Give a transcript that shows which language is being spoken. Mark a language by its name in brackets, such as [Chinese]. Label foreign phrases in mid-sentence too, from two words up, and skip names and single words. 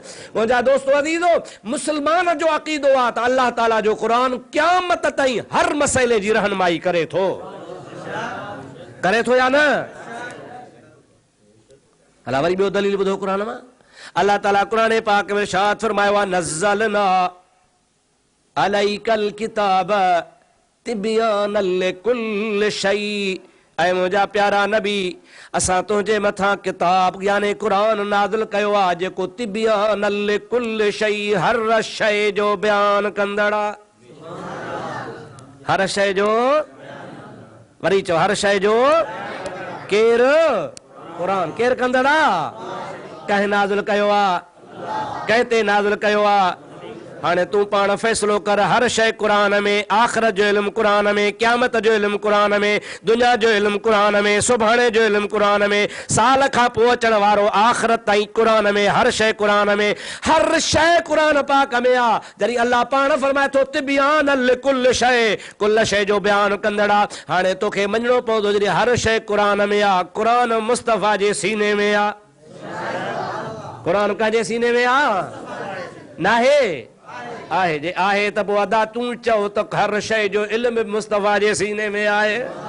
[Sindhi] मुंहिंजा दोस्तो अज़ीज़ो, मुस्लमान जो अक़ीदो आहे त अल्लाह ताला जो क़ुरान क़यामत ताईं हर मसइले जी रहनुमाई करे थो या न? हला वरी ॿियो दलील ॿुधो क़ुरान मां। अल्लाह ताला क़ुरान पाक में इरशाद फरमायो आहे [Arabic] نزلنا عليك الكتاب تبيانا لكل شيء. [Sindhi] ऐं मुंहिंजा प्यारा नबी, असां तुंहिंजे मथां किताब यानी क़ुरान नाज़िल कयो आहे जेको [Arabic] تبيانا لكل شيء, [Sindhi] हर शइ जो बयान कंदड़ आहे। हर शइ जो, वरी चओ हर शइ जो, केरु? क़ुरान। केरु कंदड़ आहे? कंहिं नाज़िल कयो आहे? कंहिं ते नाज़िल कयो आहे? हाणे तूं पाण फ़ैसिलो कर। हर शइ क़ुरान में, आख़िरत जो इल्मु क़ुरान में, क़यामत जो इल्मु क़ुरान में, दुनिया जो इल्मु क़ुरान में, सुभाणे जो इल्मु क़ुरान में, साल खां पोइ अचण वारो आख़िरत ताईं क़ुरान में, हर शइ क़ुरान में, हर शइ क़ुरान पाक में आहे। जॾहिं अल्लाह पाण फरमाए थो [Arabic] تبيانا لكل شيء, [Sindhi] कुल शइ जो बयानु कंदड़ आहे। हाणे तोखे मञणो पवंदो जॾहिं हर शइ क़ुरान में आहे, क़ुरान मुस्तफ़ा जे सीने में आहे। क़ुरान कंहिंजे सीने में आहे? नाहे? आहे। जे आहे त पोइ अदा तूं चओ त हर शइ जो इल्म मुस्तफ़ा जे सीने में आहे।